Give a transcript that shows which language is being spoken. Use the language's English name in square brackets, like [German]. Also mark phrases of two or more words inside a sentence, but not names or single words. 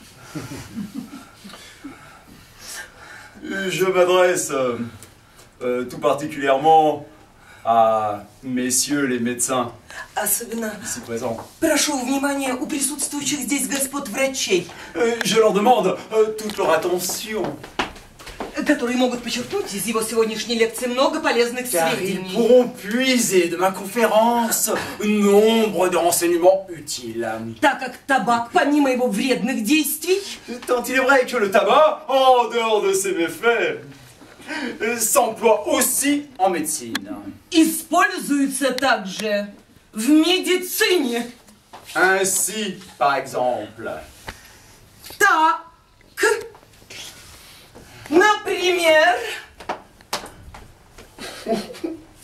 [French] Je m'adresse tout particulièrement à messieurs les médecins [Russian] Особенно [French] ici présents. [Russian] прошу внимания у присутствующих здесь господ врачей, [French] Je leur demande toute leur attention, [Russian] которые могут подчеркнуть из его сегодняшней лекции много полезных [French] car ils [Russian] сведений. [French] pourront puiser de ma conférence nombre de renseignements utiles. [Russian] Так как табак, помимо его вредных действий, [French] Tant il est vrai que le tabac, en dehors de ses méfaits, s'emploie aussi en médecine. [Russian] используется также в медицине. [French] Ainsi, par exemple, [Russian] Так, например,